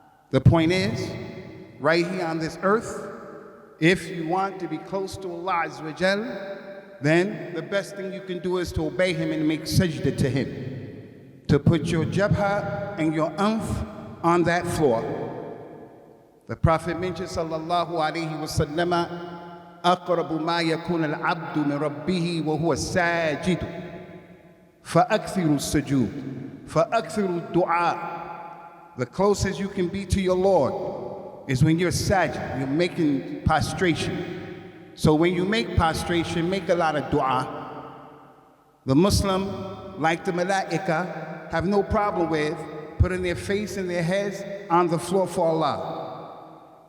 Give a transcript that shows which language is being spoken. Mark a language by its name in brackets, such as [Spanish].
[English] The point is, right here on this earth, if you want to be close to Allah Azza wa Jal, then the best thing you can do is to obey him and make sajda to him. To put your jabha and your anf on that floor. The Prophet mentioned, [Arabic] sallallahu alayhi wa sallam, أَقْرَبُ مَا يَكُونَ الْعَبْدُ مِنْ رَبِّهِ وَهُوَ السَّاجِدُ فَأَكْثِرُوا السُّجُودِ فَأَكْثِرُوا الدُّعَاء. [English] The closest you can be to your Lord is when you're sajid, you're making prostration. So when you make prostration, make a lot of dua. The Muslim, like the malaika, have no problem with putting their face and their heads on the floor for Allah.